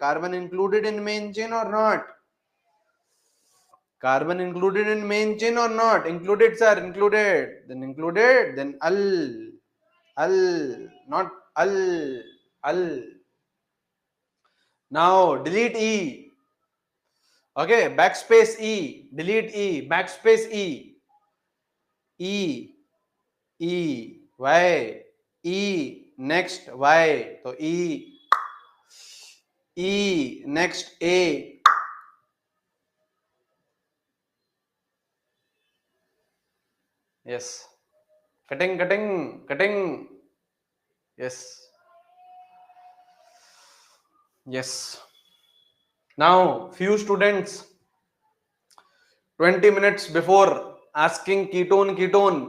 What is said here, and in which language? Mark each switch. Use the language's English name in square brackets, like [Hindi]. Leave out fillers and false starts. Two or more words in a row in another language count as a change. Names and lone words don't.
[English] Carbon included in main chain or not? Carbon included in main chain or not? Included, sir. Included. Then included. Then not al. Now delete E. Okay, backspace E. Delete E. Backspace E. E. E. Y. E. Next Y. So E. E. Next A. Yes. Cutting. Yes. Yes. Now, few students 20 minutes before asking ketone.